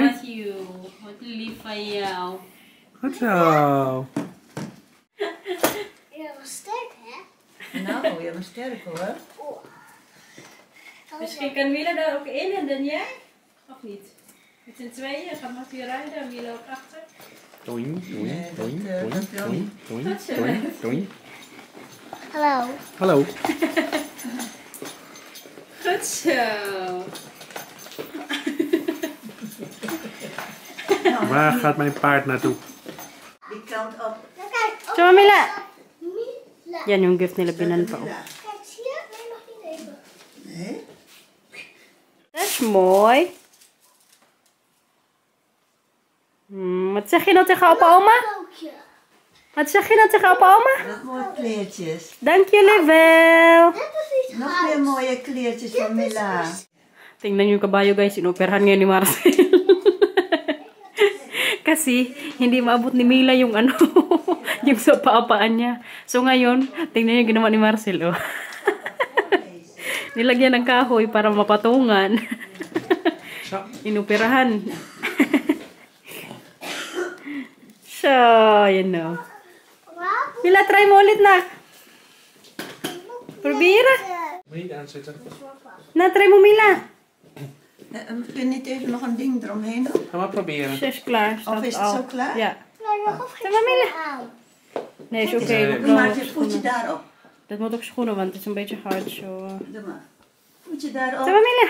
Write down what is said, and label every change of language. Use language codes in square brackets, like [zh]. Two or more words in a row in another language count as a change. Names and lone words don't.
[nl] Matthew. Wat lief van jou. Goed zo. Je was sterk, hè? Nou, je bent sterk hoor. Misschien kan Mila daar ook in en dan jij? Of niet? Met z'n tweeën gaat Matthew rijden en Mila ook achter. Doing, doing, Nee, doing, dat doing, wil doing, niet. doing, Goed zo. doing, doing. Hallo. Hallo. Goed zo. Waar gaat mijn paard naartoe? Die kant op. Kijk, op. Zo, Mila. Mila. [tl] Yan yung gift nila binanpaw. [nl] Mila. Kijk, zie je? Nee, nog niet even. Nee? Dat is mooi. Wat zeg je nou tegen opa oma? Kookje. Wat zeg je nou tegen opa oma? Wat mooie kleertjes. Dank jullie wel. Dit is iets Nog meer mooie kleertjes van Mila. [tl] Tingnan yung kabayo guys, inoperahan ngayon ni Marcel. Kasi hindi maabot ni Mila yung ano, yung sa paapaan niya. So ngayon, tingnan yung ginawa ni Marcel. Oh. Nilagyan ng kahoy para mapatungan. [nl] Zo. [tl] Inoperahan. So, yun o. Mila, try mo ulit na. [nl] Probira. Moet je niet aanzetten. [tl] Na, try mo Mila. [nl] Kun je niet even nog een ding eromheen doen? Ga maar proberen. Ze is klaar. Of is het al. zo klaar? Ja. Nou, nog of geen Zeg maar, Mila. schoenen aan. Nee, is oké. Nee, Dat Doe maar moet je ook voetje schoenen. daarop. Dat moet ook schoenen, want het is een beetje hard zo. Doe maar. Voetje Zeg daarop. maar Mila.